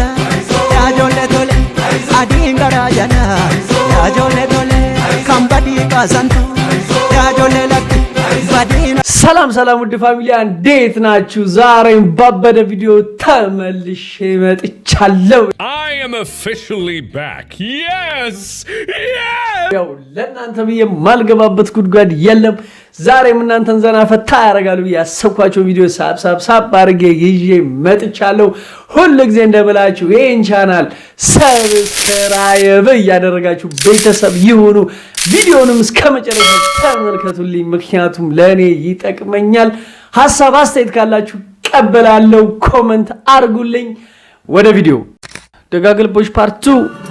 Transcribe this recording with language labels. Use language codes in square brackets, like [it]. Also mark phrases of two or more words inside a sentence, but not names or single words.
[am] Ya jole tole, adi garajana. Ya jole tole, kambadi kasantu. Ya jole lakki, badina. ሰላም ውድ ፋሚሊ እንዴት ናችሁ? ዛሬም ባበደ ቪዲዮ ተመልሼ መጥቻለሁ። [en] I am officially back. Yes! [am] ያው ለእናንተ ብዬ ማልገባበት ጉድጓድ የለም። ዛሬም እናንተን ዘና ፈታ ያደርጋሉ ብዬ ያሰብኳቸው ቪዲዮ ሳብ አድርጌ ይዤ መጥቻለሁ። ሁሉ ጊዜ እንደምላችሁ ይሄን ቻናል ሰብስክራይብ እያደረጋችሁ ቤተሰብ ይሁኑ። ቪዲዮንም እስከመጨረሻው ተመልከቱልኝ፣ ምክንያቱም ለኔ ይጠቅመኛል። ሐሳብ አስተያየት ካላችሁ ቀበላለሁ፣ ኮሜንት አርጉልኝ። ወደ ቪዲዮ ደጋግልቦች ፓርት 2